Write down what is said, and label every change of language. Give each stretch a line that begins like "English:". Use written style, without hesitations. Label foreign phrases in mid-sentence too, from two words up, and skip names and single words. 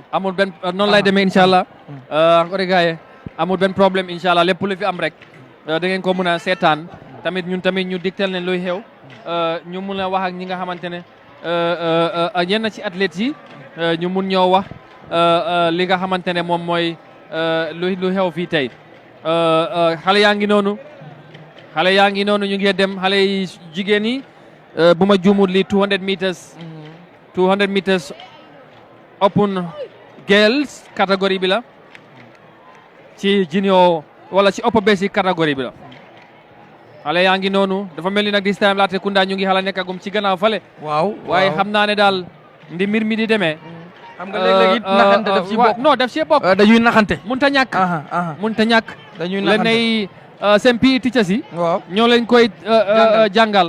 Wolof: amul benn noonu lay demee
Arabic: incha allah
Wolof: encore gars amul benn problème
Arabic: incha allah
Wolof: lépp lu fi am rek da ngeen ko mën a seetaan tamit ñun tamit ñu digtal leen luy xew ñu mun a wax ak ñi nga xamante ne ñenn ci athlètes yi ñu mun ñoo wax li nga xamante ne moom mooy lu xew fii tey xale yaa ngi noonu ñu ngi dem xale yi jigéen yi bu ma juumul li 200
English: meters open girls
Wolof: catégorie bi la ci junior wala ci
English: upper basic
Wolof: catégorie bi la xale yaa ngi noonu dafa mel ni nag
English: this time
Wolof: Latrikunda ñu ngi xala nekkagum ci gannaaw fale waaw waaye xam naa ne daal ndi mbir mi di demee xam nga léeg-léeg naxante daf ci bokk non daf ci bokk dañuy naxante mun ta ñàkk dañuy naxante lenay seen
English: PE teachers
Wolof: yi waaw ñoo leen koy jàngal